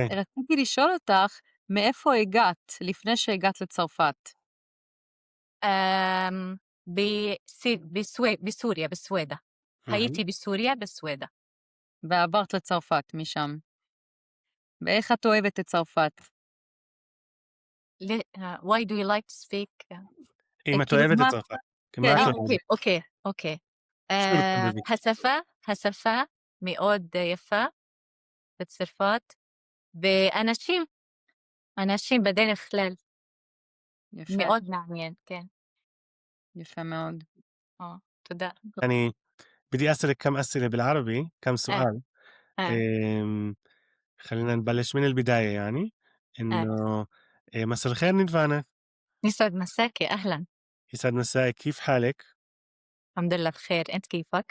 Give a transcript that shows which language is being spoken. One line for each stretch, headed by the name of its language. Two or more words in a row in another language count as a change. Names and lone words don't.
Hebrew: רציתי לשאול אותך, מאיפה הגעת לפני שהגעת לצרפת? בסוריה, בסווידה. הייתי בסוריה, בסווידה. ועברת לצרפת משם. ואיך את אוהבת את צרפת?
English: Why do you like to speak?
Hebrew: אם את כאילו, אוהבת את מה- צרפת. כן, מה את אוקיי, אוהבת? אוקיי.
Arabic: شو بتحبي فيه؟
Hebrew: השפה מאוד יפה בצרפת, ואנשים, אנשים בדרך כלל, יפה, מאוד מעניין, כן. יפה מאוד. תודה.
Arabic: يعني بدي أسألك كم أسئلة بالعربي، كم سؤال. آه. آمم، خلّينا نبلش من البداية يعني، إنه مساء الخير نيرفانا، يسعد مساكِ، أهلًا. يسعد مساك، كيف حالك؟ الحمد لله بخير، أنت كيفك؟